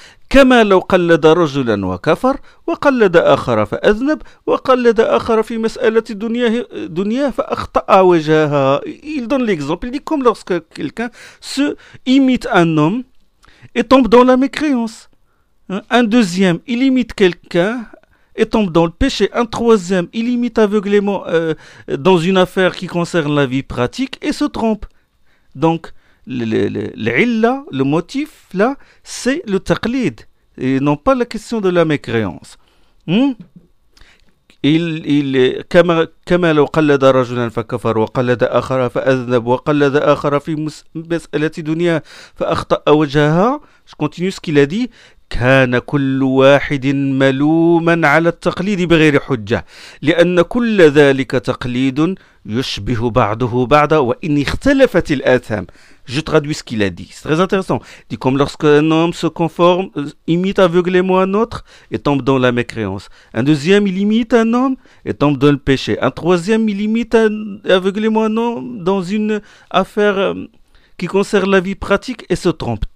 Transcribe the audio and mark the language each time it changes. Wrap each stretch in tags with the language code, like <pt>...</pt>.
<ar>كما لو قلد رجلا وكفر وقلد آخر فأذنب وقلد آخر في مسألة دنيا فأخطأ وجهها.</ar> <fr>Il donne l'exemple. Il dit comme lorsque quelqu'un se imite un homme et tombe dans la mécréance. Un deuxième, il imite quelqu'un et tombe dans le péché. Un troisième, il imite aveuglément dans une affaire qui concerne la vie pratique et se trompe. Donc le motif là, c'est le taqlid et non pas la question de la mécréance.</fr> <ar>Il كما لو قلد رجلا فكفر وقلد اخر فاذنب وقلد اخر في مساله دنيا فاخطا وجهها.</ar> <fr>Je continue ce qu'il a dit.</fr> <ar>كان كل واحد ملوما على التقليد بغير حجة لأن كل ذلك تقليد يشبه بعضه بعضا وإن اختلفت الآثام.</ar> <fr>Je traduis ce qu'il a dit. C'est très intéressant. Il dit comme lorsque un homme se conforme, imite aveuglément un autre et tombe dans la mécréance. Un deuxième, il imite un homme et tombe dans le péché. Un troisième, il imite aveuglément un homme dans une affaire qui concerne la vie pratique et se trompe.</fr>